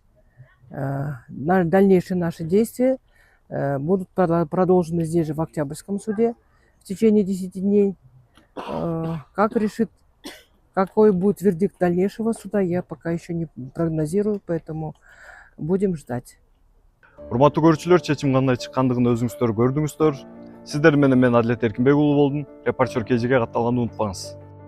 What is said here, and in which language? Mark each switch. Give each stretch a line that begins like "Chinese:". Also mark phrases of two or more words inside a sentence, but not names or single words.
Russian: Дальнейшие наши действия будут продолжены здесь же, в Октябрьском суде, в течение 10 дней. Как решит, какой будет вердикт дальнейшего суда, я пока еще не прогнозирую, поэтому будем ждать.
Kyrgyz: Урматтуу көрүүчүлөр, чечим кандай чыккандыгын өзүңүздөр көрдүңүздөр. Сиздер менен мен Адлет Эркинбек уулу болдум. Репортер KG'ге катталганды унутпаңыз.